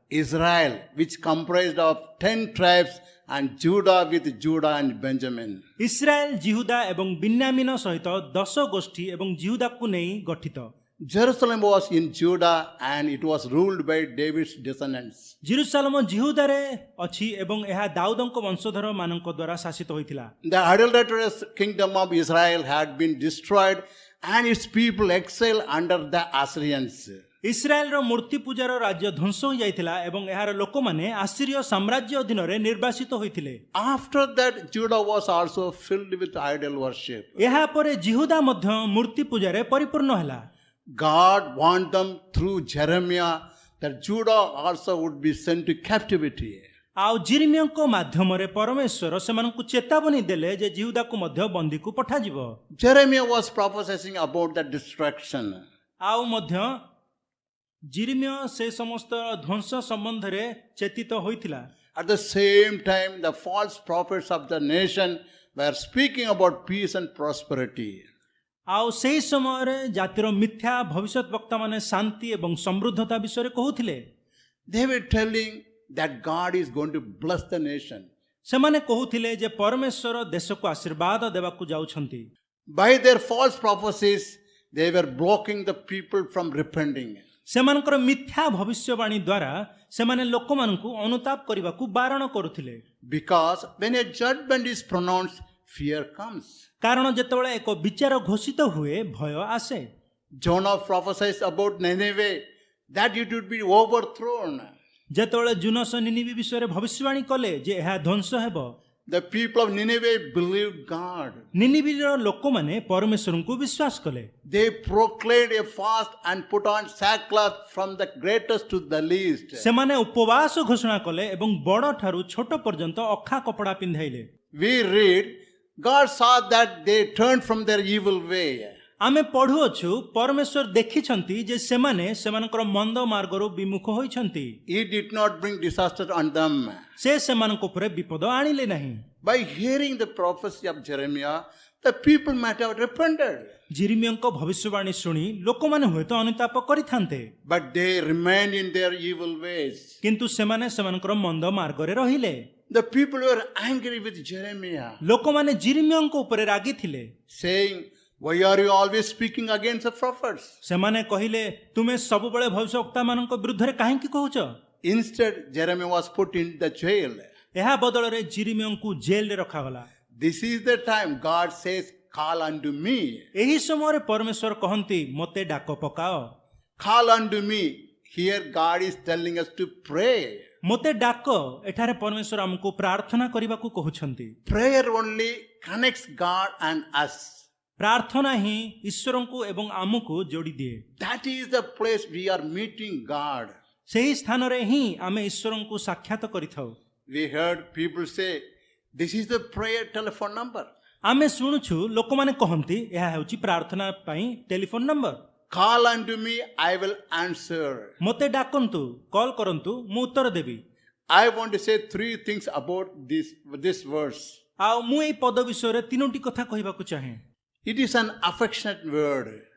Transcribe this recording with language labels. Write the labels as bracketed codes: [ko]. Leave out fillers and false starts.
[en] Israel, which comprised of 10 tribes, and Judah with Judah and Benjamin. [or] Israel Judah ଏବଂ ବିନ୍ୟାମିନ ସହିତ 10 ଗୋଷ୍ଠୀ ଏବଂ ଜିହୁଦାକୁ ନେଇ ଗଠିତ। [en] Jerusalem was in Judah and it was ruled by David's descendants. [or] Jerusalem ଜିହୁଦାରେ ଅଛି ଏବଂ ଏହା ଦାଉଦଙ୍କ ବଂଶଧର ମାନଙ୍କ ଦ୍ୱାରା ଶାସିତ ହୋଇଥିଲା। [en] The idolatrous kingdom of Israel had been destroyed and its people exiled under the Assyrians. [or] ଇସ୍ରାଏଲର ମୂର୍ତ୍ତି ପୂଜାର ରାଜ୍ୟ ଧ୍ୱଂସ ହୋଇଯାଇଥିଲା ଏବଂ ଏହାର ଲୋକମାନେ ଆସିରୀୟ ସାମ୍ରାଜ୍ୟ ଅଧୀନରେ ନିର୍ବାସିତ ହୋଇଥିଲେ। [en] After that, Judah was also filled with idol worship. [or] ଏହା ପରେ ଜିହୁଦା ମଧ୍ୟ ମୂର୍ତ୍ତି ପୂଜାରେ ପରିପୂର୍ଣ୍ଣ ହେଲା। [en] God warned them through Jeremiah that Judah also would be sent to captivity. [or] ଆଉ ଜିରିମିୟଙ୍କ ମାଧ୍ୟମରେ ପରମେଶ୍ୱର ସେମାନଙ୍କୁ ଚେତାବନୀ ଦେଲେ ଯେ ଜିହୁଦାକୁ ମଧ୍ୟ ବନ୍ଦୀକୁ ପଠାଯିବ। [en] Jeremiah was prophesying about the destruction. [or] ଆଉ ମଧ୍ୟ ଜିରିମିୟ ସେ ସମସ୍ତ ଧ୍ୱଂସ ସମ୍ବନ୍ଧରେ ଚେତିତ ହୋଇଥିଲା। [en] At the same time, the false prophets of the nation were speaking about peace and prosperity. [or] ଆଉ ସେହି ସମୟରେ ଜାତିର ମିଥ୍ୟା ଭବିଷ୍ୟତ ବକ୍ତାମାନେ ଶାନ୍ତି ଏବଂ ସମୃଦ୍ଧତା ବିଷୟରେ କହୁଥିଲେ। [en] They were telling that God is going to bless the nation. [or] ସେମାନେ କହୁଥିଲେ ଯେ ପରମେଶ୍ୱର ଦେଶକୁ ଆଶୀର୍ବାଦ ଦେବାକୁ ଯାଉଛନ୍ତି। [en] By their false prophecies, they were blocking the people from repenting. [or] ସେମାନଙ୍କର ମିଥ୍ୟା ଭବିଷ୍ୟବାଣୀ ଦ୍ୱାରା ସେମାନେ ଲୋକମାନଙ୍କୁ ଅନୁତାପ କରିବାକୁ ବାରଣ କରୁଥିଲେ। [en] Because when a judgment is pronounced, fear comes. [or] କାରଣ ଯେତେବେଳେ ଏକ ବିଚାର ଘୋଷିତ ହୁଏ ଭୟ ଆସେ। [en] Jonah prophesied about Nineveh that it would be overthrown. [or] ଯେତେବେଳେ ଜୁନସ ନିନିବି ବିଷୟରେ ଭବିଷ୍ୟବାଣୀ କଲେ ଯେ ଏହା ଧ୍ୱଂସ ହେବ, [en] The people of Nineveh believed God. [or] ନିନିବିର ଲୋକମାନେ ପରମେଶ୍ୱରଙ୍କୁ ବିଶ୍ୱାସ କଲେ। [en] They proclaimed a fast and put on sackcloth from the greatest to the least. [or] ସେମାନେ ଉପବାସ ଘୋଷଣା କଲେ ଏବଂ ବଡ଼ ଠାରୁ ଛୋଟ ପର୍ଯ୍ୟନ୍ତ ଅଖା କପଡ଼ା ପିନ୍ଧାଇଲେ। [en] We read, God saw that they turned from their evil way. [or] ଆମେ ପଢୁଅଛୁ ପରମେଶ୍ୱର ଦେଖିଛନ୍ତି ଯେ ସେମାନେ ସେମାନଙ୍କର ମନ୍ଦ ମାର୍ଗରୁ ବିମୁଖ ହୋଇଛନ୍ତି। [en] He did not bring disaster on them. [or] ସେ ସେମାନଙ୍କ ଉପରେ ବିପଦ ଆଣିଲେ ନାହିଁ। [en] By hearing the prophecy of Jeremiah, the people might have repented. [or] ଜିରିମିୟଙ୍କ ଭବିଷ୍ୟବାଣୀ ଶୁଣି ଲୋକମାନେ ହୁଏତ ଅନୁତାପ କରିଥାନ୍ତେ, [en] But they remained in their evil ways. [or] କିନ୍ତୁ ସେମାନେ ସେମାନଙ୍କର ମନ୍ଦ ମାର୍ଗରେ ରହିଲେ। [en] The people were angry with Jeremiah, [or] ଲୋକମାନେ ଜିରିମିୟଙ୍କ ଉପରେ ରାଗିଥିଲେ, [en] saying, Why are you always speaking against the prophets? [or] ସେମାନେ କହିଲେ ତୁମେ ସବୁବେଳେ ଭବିଷ୍ୟବକ୍ତାମାନଙ୍କ ବିରୁଦ୍ଧରେ କାହିଁକି କହୁଛ? [en] Instead, Jeremiah was put in the jail. [or] ଏହା ବଦଳରେ ଜିରିମିୟଙ୍କୁ ଜେଲରେ ରଖାଗଲା। [en] This is the time God says, Call unto me. [or] ଏହି ସମୟରେ ପରମେଶ୍ୱର କହନ୍ତି ମୋତେ ଡାକ ପକାଅ। [en] Call unto me. Here God is telling us to pray. [or] ମୋତେ ଡାକ, ଏଠାରେ ପରମେଶ୍ୱର ଆମକୁ ପ୍ରାର୍ଥନା କରିବାକୁ କହୁଛନ୍ତି। [en] Prayer only connects God and us. [or] ପ୍ରାର୍ଥନା ହିଁ ଈଶ୍ୱରଙ୍କୁ ଏବଂ ଆମକୁ ଯୋଡ଼ି ଦିଏ। [en] That is the place we are meeting God. [or] ସେହି ସ୍ଥାନରେ ହିଁ ଆମେ ଈଶ୍ୱରଙ୍କୁ ସାକ୍ଷାତ କରିଥାଉ। [en] We heard people say, This is the prayer telephone number. [or] ଆମେ ଶୁଣୁଛୁ ଲୋକମାନେ କହନ୍ତି ଏହା ହେଉଛି ପ୍ରାର୍ଥନା ପାଇଁ telephone number. [en] Call unto me, I will answer. [or] ମୋତେ ଡାକନ୍ତୁ, କଲ୍ କରନ୍ତୁ, ମୁଁ ଉତ୍ତର ଦେବି। [en] I want to say three things about this verse. [or] ଆଉ ମୁଁ ଏହି ପଦ ବିଷୟରେ ତିନୋଟି କଥା କହିବାକୁ ଚାହେଁ। [en] It is an affectionate word.